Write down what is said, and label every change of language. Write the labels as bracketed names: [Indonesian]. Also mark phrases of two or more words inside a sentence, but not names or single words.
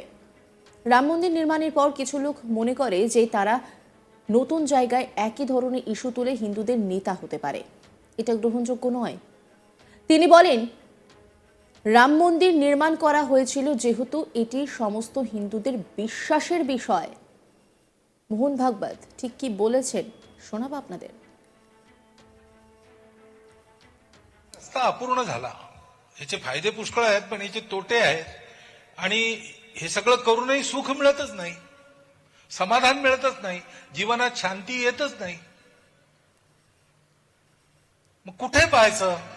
[Bangla] রাম মন্দির নির্মাণের পর কিছু লোক মনে করে যে তারা নতুন জায়গায় একই ধরনের ইস্যু তুলে হিন্দুদের নেতা হতে পারে। এটা গ্রহণযোগ্য নয়। তিনি বলেন, রাম মন্দির নির্মাণ করা হয়েছিল যেহেতু এটি সমস্ত হিন্দুদের বিশ্বাসের বিষয়। মোহন ভাগবত ঠিক কি বলেছেন শোনাবো আপনাদের। [Marathi] अपूर्ण झाला। याचे फायदे पुष्कळ आहेत पण याचे तोटे आहेत आणि हे सगळं करूनही सुख मिळतच नाही, समाधान मिळतच नाही, जीवनात शांती येतच नाही। मग कुठे पाहायचं?